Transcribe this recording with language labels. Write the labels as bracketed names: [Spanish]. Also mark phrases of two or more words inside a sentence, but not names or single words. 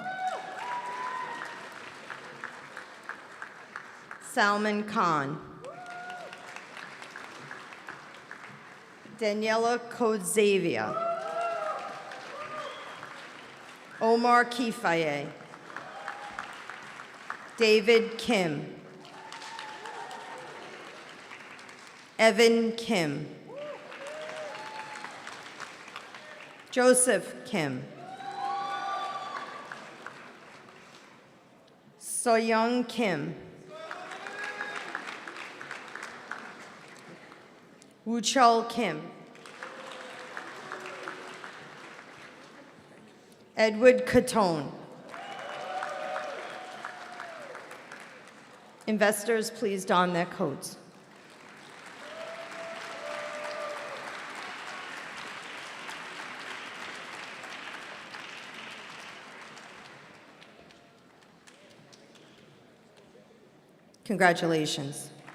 [English] Salman Khan. Daniela Kodzavia. Omar Kifaye. David Kim. Evan Kim. Joseph Kim. Soyoung Kim. Woochul Kim. Edward Catone. Investors, please don their coats. Congratulations.